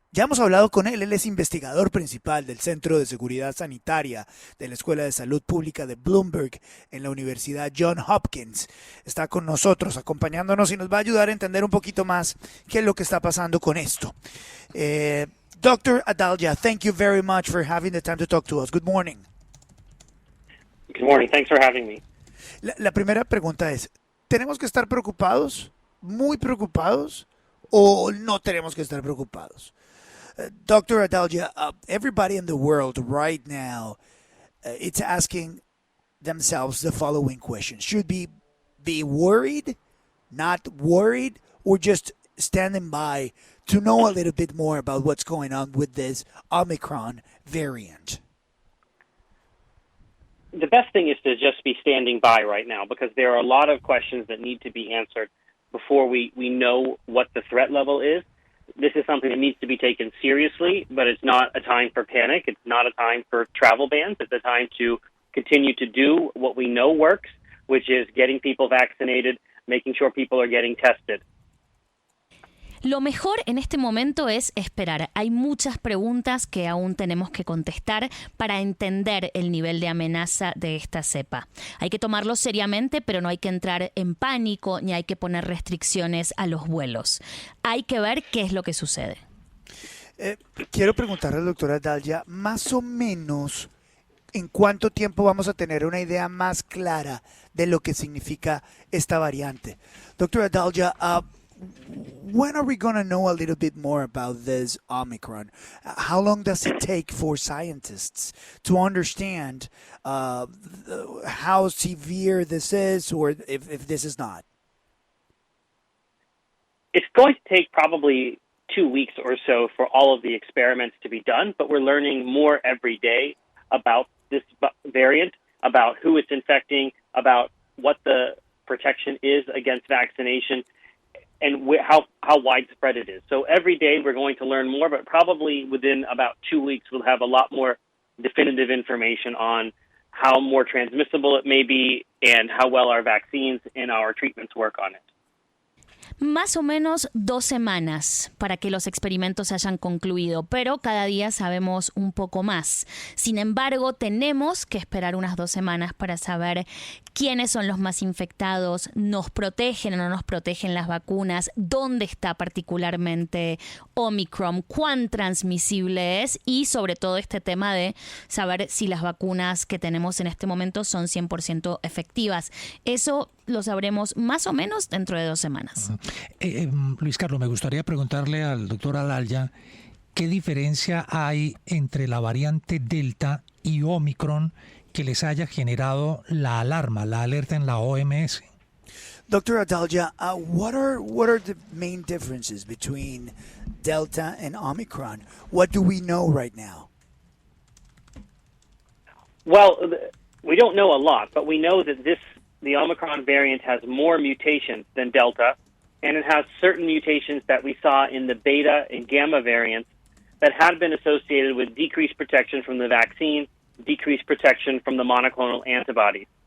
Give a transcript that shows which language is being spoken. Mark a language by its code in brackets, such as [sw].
[es] Ya hemos hablado con él es investigador principal del Centro de Seguridad Sanitaria de la Escuela de Salud Pública de Bloomberg en la Universidad Johns Hopkins. Está con nosotros, acompañándonos y nos va a ayudar a entender un poquito más qué es lo que está pasando con esto. [en] Dr. Adalja, thank you very much for having the time to talk to us. Good morning. Good morning. Thanks for having me. [es] La primera pregunta es, ¿tenemos que estar preocupados, muy preocupados, o no tenemos que estar preocupados? [en] Dr. Adalja, everybody in the world right now, it's asking themselves the following question. Should be worried, not worried, or just standing by to know a little bit more about what's going on with this Omicron variant? The best thing is to just be standing by right now because there are a lot of questions that need to be answered before we know what the threat level is. This is something that needs to be taken seriously, but it's not a time for panic. It's not a time for travel bans. It's a time to continue to do what we know works, which is getting people vaccinated, making sure people are getting tested. [es] Lo mejor en este momento es esperar. Hay muchas preguntas que aún tenemos que contestar para entender el nivel de amenaza de esta cepa. Hay que tomarlo seriamente, pero no hay que entrar en pánico ni hay que poner restricciones a los vuelos. Hay que ver qué es lo que sucede. Quiero preguntarle al doctor Adalja, más o menos, ¿en cuánto tiempo vamos a tener una idea más clara de lo que significa esta variante? [en] Doctor Adalja, when are we going to know a little bit more about this Omicron? How long does it take for scientists to understand how severe this is or if this is not? It's going to take probably 2 weeks or so for all of the experiments to be done, but we're learning more every day about this variant, about who it's infecting, about what the protection is against vaccination, and how widespread it is. So every day we're going to learn more, but probably within about 2 weeks we'll have a lot more definitive information on how more transmissible it may be and how well our vaccines and our treatments work on it. [es] Más o menos 2 semanas para que los experimentos hayan concluido, pero cada día sabemos un poco más. Sin embargo, tenemos que esperar unas 2 semanas para saber quiénes son los más infectados, nos protegen o no nos protegen las vacunas, dónde está particularmente Omicron, cuán transmisible es y sobre todo este tema de saber si las vacunas que tenemos en este momento son 100% efectivas. Eso lo sabremos más o menos dentro de 2 semanas. Luis Carlos, me gustaría preguntarle al doctor Adalja qué diferencia hay entre la variante Delta y Omicron que les haya generado la alarma, la alerta en la OMS. [en] Dr. Adalja, what are the main differences between Delta and Omicron? What do we know right now? Well, we don't know a lot, but we know that the Omicron variant has more mutations than Delta, and it has certain mutations that we saw in the Beta and Gamma variants that had been associated with decreased protection from the vaccine, decreased protection from the monoclonal antibodies.